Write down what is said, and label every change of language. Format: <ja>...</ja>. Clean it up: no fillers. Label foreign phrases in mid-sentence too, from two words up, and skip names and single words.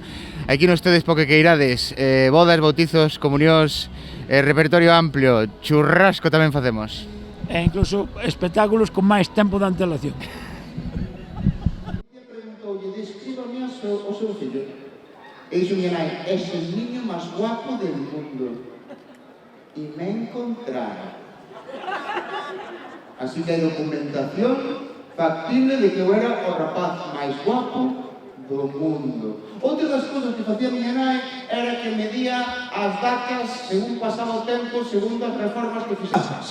<gl>Aquí non estedes po que queirades, bodas, bautizos, comunións, repertorio amplio, churrasco tamén facemos. E incluso espectáculos con máis tempo de antelación. Preguntoulle, descríbame o seu fillo. E dixo mi nai,</gl> <es>es el niño máis guapo del mundo. Y me encontraron.</es> <gl>Así que hai documentación factible de que eu era o rapaz máis guapo do mundo. Outra das cousas que facía miña nai era que medía as datas según pasaba o tempo, según as reformas que fixases.</gl>